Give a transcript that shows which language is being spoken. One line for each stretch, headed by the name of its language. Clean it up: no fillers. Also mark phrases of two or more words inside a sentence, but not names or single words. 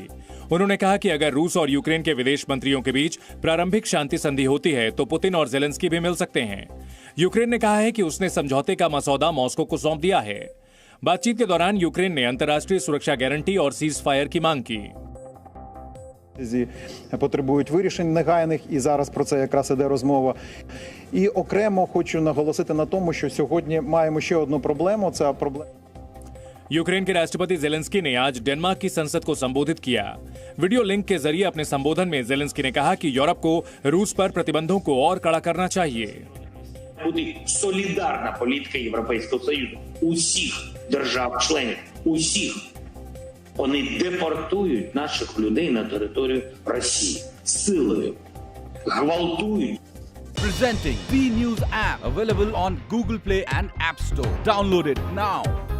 Hindi: उन्होंने कहा कि अगर रूस और यूक्रेन के विदेश मंत्रियों के बीच प्रारंभिक शांति संधि होती है तो पुतिन और जेलेंस्की भी मिल सकते हैं। यूक्रेन ने कहा है कि उसने समझौते का मसौदा मॉस्को को सौंप दिया है। बातचीत के दौरान यूक्रेन ने अंतर्राष्ट्रीय सुरक्षा गारंटी और सीज फायर की मांग की।
Ukrainian: Потребують вирішень негайних, і зараз про це якраз іде розмова. І окремо хочу наголосити на тому, що сьогодні маємо ще одну проблему. Це проблема.
Hindi: यूक्रेन के राष्ट्रपति जेलेंस्की ने आज डेनमार्क की संसद को संबोधित किया। वीडियो लिंक के जरिए अपने संबोधन में जेलेंस्की ने कहा कि यूरोप को रूस पर प्रतिबंधों को और कड़ा करना चाहिए।
Ukrainian: Буде солідарна політика Європейського Союзу. Усіх держав-членів, усіх. Вони депортують наших людей на територію Росії силою, гвалтують.
English: Presenting B News app, available on Google Play and App Store. Download it now.